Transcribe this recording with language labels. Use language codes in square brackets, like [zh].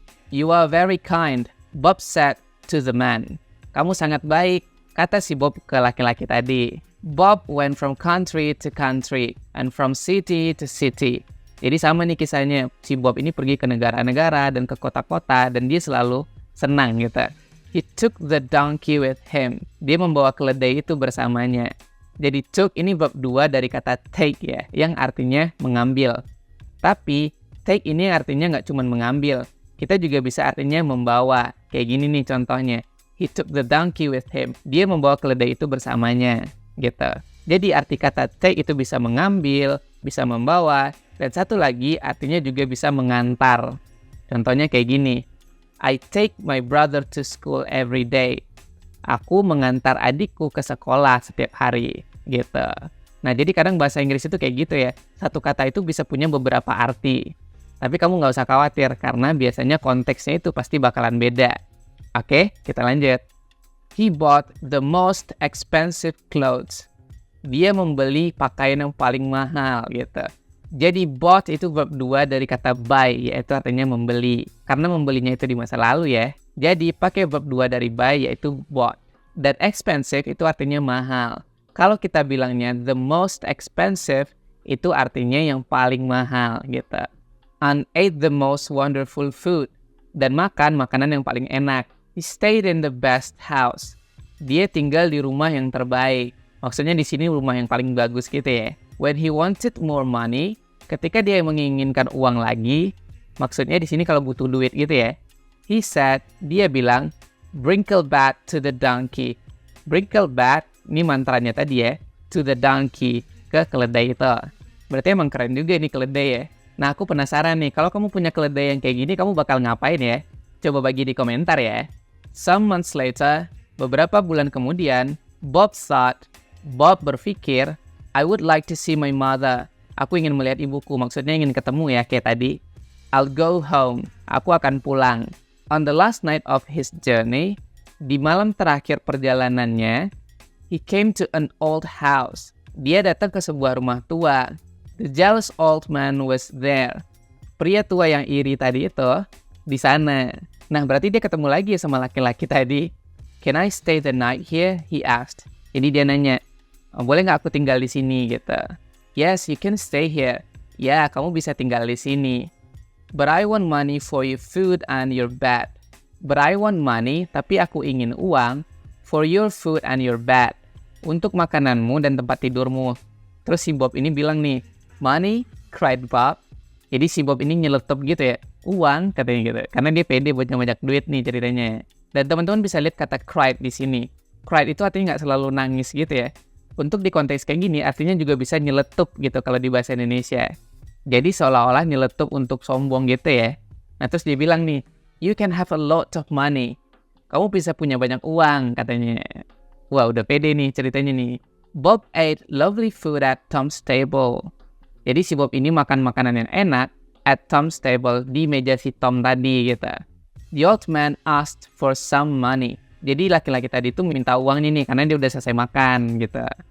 [en] You are very kind, Bob said to the man. [id] Kamu sangat baik, kata si Bob ke laki-laki tadi. [en] Bob went from country to country and from city to city. [id] Jadi sama nih kisahnya. Si Bob ini pergi ke negara-negara dan ke kota-kota dan dia selalu senang gitu. [en] He took the donkey with him. [id] Dia membawa keledai itu bersamanya. Jadi took ini verb 2 dari kata take ya, yang artinya mengambil. Tapi take ini artinya nggak cuma mengambil. Kita juga bisa artinya membawa. Kayak gini nih contohnya. [en] He took the donkey with him. [id] Dia membawa keledai itu bersamanya. Gitu. Jadi arti kata take itu bisa mengambil, bisa membawa. Dan satu lagi artinya juga bisa mengantar. Contohnya kayak gini. [en] I take my brother to school every day. [id] Aku mengantar adikku ke sekolah setiap hari. Gitu. Nah, jadi kadang bahasa Inggris itu kayak gitu ya. Satu kata itu bisa punya beberapa arti. Tapi kamu nggak usah khawatir, karena biasanya konteksnya itu pasti bakalan beda. Oke, kita lanjut. [en] He bought the most expensive clothes. [id] Dia membeli pakaian yang paling mahal gitu. Jadi bought itu verb 2 dari kata buy, yaitu artinya membeli. Karena membelinya itu di masa lalu ya. Jadi pakai verb 2 dari buy, yaitu bought. Dan expensive itu artinya mahal. Kalau kita bilangnya [en] the most expensive, [id] itu artinya yang paling mahal gitu. [en] And ate the most wonderful food. [id] Dan makan makanan yang paling enak. [en] He stayed in the best house. [id] Dia tinggal di rumah yang terbaik. Maksudnya di sini rumah yang paling bagus gitu ya. [en] When he wanted more money, [id] ketika dia menginginkan uang lagi, maksudnya di sini kalau butuh duit gitu ya. [en] He said, [id] dia bilang, [en] Brinklebat to the donkey. [id] Brinklebat, ini mantranya tadi ya, [en] to the donkey, [id] ke keledai itu. Berarti emang keren juga nih keledai ya. Nah, aku penasaran nih, kalau kamu punya keledai yang kayak gini, kamu bakal ngapain ya? Coba bagi di komentar ya. [en] Some months later, [id] beberapa bulan kemudian, Bob berpikir, [en] I would like to see my mother. [id] Aku ingin melihat ibuku, maksudnya ingin ketemu ya, kayak tadi. [en] I'll go home. [id] Aku akan pulang. [en] On the last night of his journey, [id] di malam terakhir perjalanannya, [en] he came to an old house. [id] Dia datang ke sebuah rumah tua. [en] The jealous old man was there. [id] Pria tua yang iri tadi itu di sana. Nah, berarti dia ketemu lagi sama laki-laki tadi. [en] Can I stay the night here? He asked. [id] Jadi dia nanya, boleh nggak aku tinggal di sini gitu? [en] Yes, you can stay here. [id] Ya, kamu bisa tinggal di sini. [en] But I want money for your food and your bed. But I want money, [id] tapi aku ingin uang [en] for your food and your bed. [id] Untuk makananmu dan tempat tidurmu. Terus si Bob ini bilang nih, [en] money, cried Bob. [id] Jadi si Bob ini nyeletup gitu ya, uang katanya gitu. Karena dia pede buat banyak duit nih ceritanya. Dan teman-teman bisa lihat kata cried di sini. Cried itu artinya nggak selalu nangis gitu ya. Untuk di konteks kayak gini, artinya juga bisa nyeletup gitu kalau di bahasa Indonesia. Jadi seolah-olah nyeletup untuk sombong gitu ya. Nah terus dia bilang nih, [en] you can have a lot of money. [id] Kamu bisa punya banyak uang katanya. Wah udah pede nih ceritanya nih. [en] Bob ate lovely food at Tom's table. [id] Jadi si Bob ini makan makanan yang enak [en] at Tom's table, [id] di meja si Tom tadi gitu. [en] The old man asked for some money. [id] Jadi laki-laki tadi tuh minta uang nih karena dia udah selesai makan gitu.